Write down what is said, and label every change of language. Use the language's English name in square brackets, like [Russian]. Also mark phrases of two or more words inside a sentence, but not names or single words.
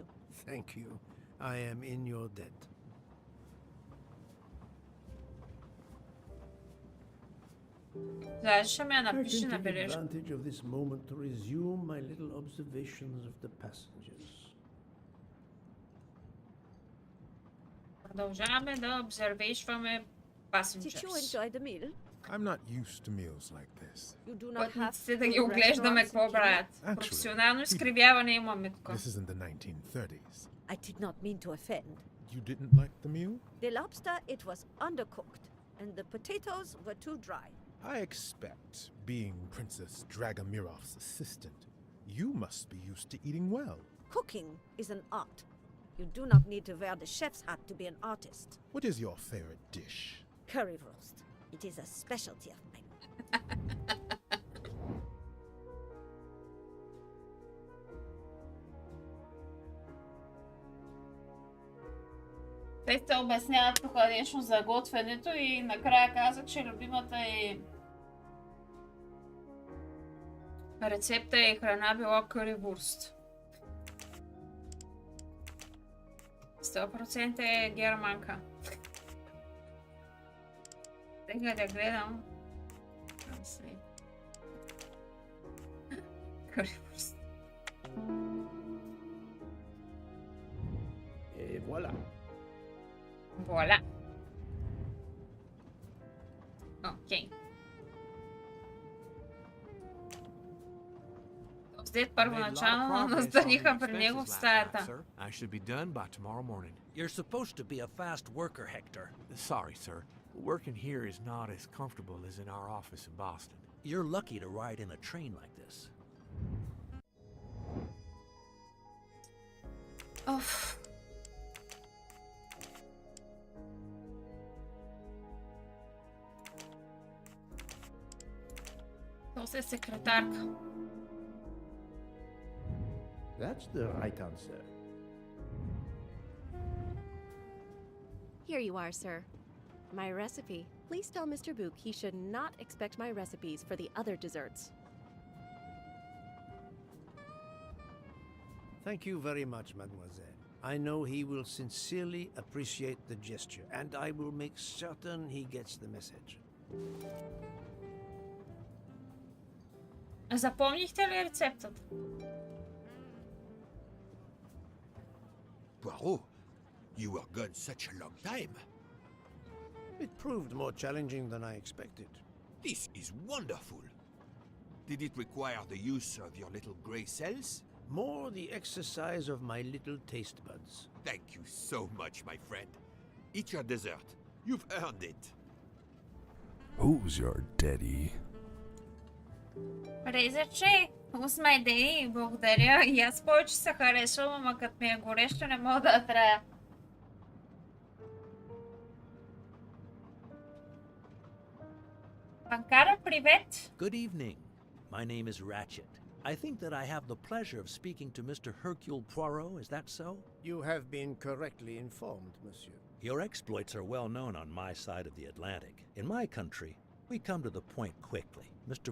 [English] Thank you. I am in your debt. [Bulgarian] Даже ще ме [English] I can [Bulgarian] напише на [English] take [Bulgarian] бележка. [English] advantage of this moment to resume my little observations of the passengers. [Bulgarian] Продължаваме да обзервейшваме [English] Did you passengers. enjoy the meal? I'm not used to meals like this. You do not have [Bulgarian] Пътниците да [English] food [Bulgarian] ги оглеждаме [English] restaurants [Bulgarian] какво [English] in Kenya? [Bulgarian] правят. Професионално изкривяване имаме тук. [English] This isn't the 1930s. I did not mean to offend. You didn't like the meal? The lobster, it was undercooked, and the potatoes were too dry. I expect, being Princess Dragomirov's assistant, you must be used to eating well. Cooking is an art. You do not need to wear the chef's hat to be an artist. What is your favorite dish? Curry roast. It is a specialty of mine. [Bulgarian] Те се обясняват тук нещо за готвенето и накрая каза, че любимата е рецепта и храна била currywurst. 100% е германка. Тега да гледам. Currywurst. [French] Et voilà. [Bulgarian] Вуаля. Окей. След първоначално настаниха при него в стаята. [English] I should be done by tomorrow morning. You're supposed to be a fast worker, Hector. Sorry, sir. Working here is not as comfortable as in our office in Boston. You're lucky to ride in a train like this. [Bulgarian] Оф. После секретарка. [English] That's the right answer. Here you are, sir. My recipe. Please tell Mr. Book he should not expect my recipes for the other desserts. Thank you very much, mademoiselle. I know he will sincerely appreciate the gesture, and I will make certain he gets the message. Запомнихте ли рецептата? Poirot, you were gone such a long time. It proved more challenging than I expected. This is wonderful. Did it require the use of your little grey cells? More the exercise of my little taste buds. Thank you so much, my friend. Eat your dessert. You've earned it. Who's your daddy? Ризаче, who's my daddy? [Bulgarian] Благодаря. И аз повече се харесвам, ама като ми е горещо не мога да трая. Панкара, привет! [English] Good evening. My name is Ratchet. I think that I have the pleasure of speaking to Mr. Hercule Poirot, is that so? You have been correctly informed, monsieur. Your exploits are well known on my side of the Atlantic. In my country, we come to the point quickly. Mr.